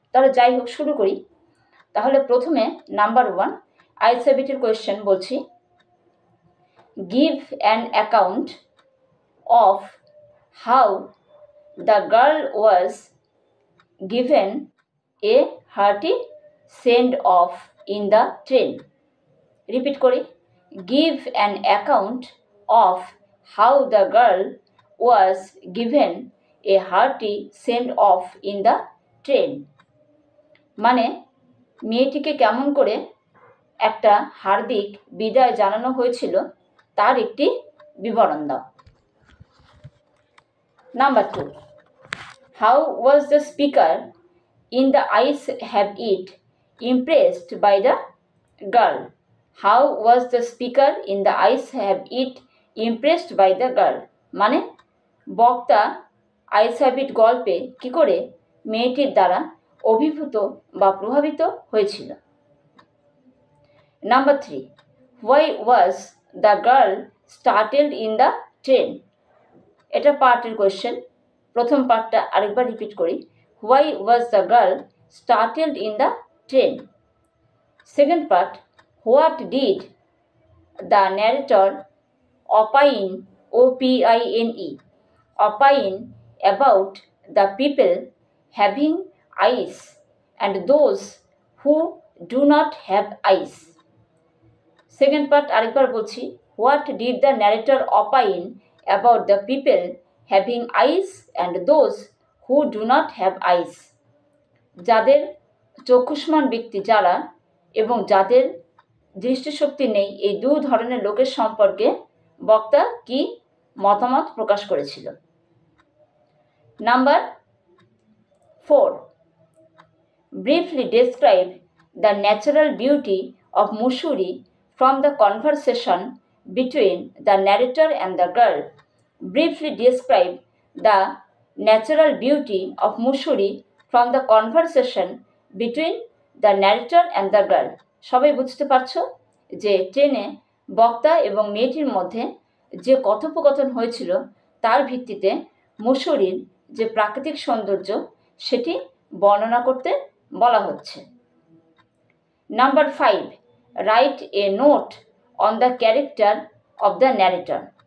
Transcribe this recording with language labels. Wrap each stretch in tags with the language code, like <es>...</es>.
<bn>তাহলে যাই হোক, শুরু করি। তাহলে প্রথমে</bn> <en>number 1 আইসিএবির question</en> <bn>বলছি,</bn> <en>Give an account of how the girl was given a hearty send off in the train. Repeat</en> <bn>kori,</bn> <en>give an account of how the girl was given a hearty send off in the train.</en> <bn>মানে মেয়েটিকে কেমন করে একটা হার্দিক বিদায় জানানো হয়েছিল তার একটি বিবরণ দাও।</bn> <en>Number 2, how was the speaker in the eyes have it impressed by the girl? How was the speaker in the eyes have it impressed by the girl?</en> <bn>মানে বক্তা আইস হ্যাভ ইট গল্পে কি করে মেয়েটির দ্বারা অভিভূত বা প্রভাবিত হয়েছিল।</bn> <en>Number 3, why was the girl startled in the train?</en> <bn>এটা পার্টের কোয়েশ্চেন। প্রথম পার্টটা আরেকবার রিপিট করি।</bn> <en>Why was the girl startled in the train? Second part, what did the narrator opine, O-P-I-N-E, opine about the people having eyes and those who do not have eyes? Second part</en> <bn>আরেকবার বলছি,</bn> <en>what did the narrator opine about the people having eyes and those who do not have eyes?</en> <bn>যাদের চক্ষুষ্মান ব্যক্তি যারা এবং যাদের দৃষ্টিশক্তি নেই, এই দু ধরনের লোকের সম্পর্কে বক্তা কি মতামত প্রকাশ করেছিল।</bn> <en>Number 4, briefly describe the natural beauty of Mussoorie from the conversation between the narrator and the girl. Briefly describe the natural beauty of Mussoorie from the conversation between the narrator and the girl.</en> <bn>সবাই বুঝতে পারছো যে ট্রেনে বক্তা এবং মেয়েটির মধ্যে যে কথোপকথন হয়েছিল তার ভিত্তিতে মুসুরির যে প্রাকৃতিক সৌন্দর্য সেটি বর্ণনা করতে বলা হচ্ছে।</bn> <en>Number 5, write a note on the character of the narrator.</en>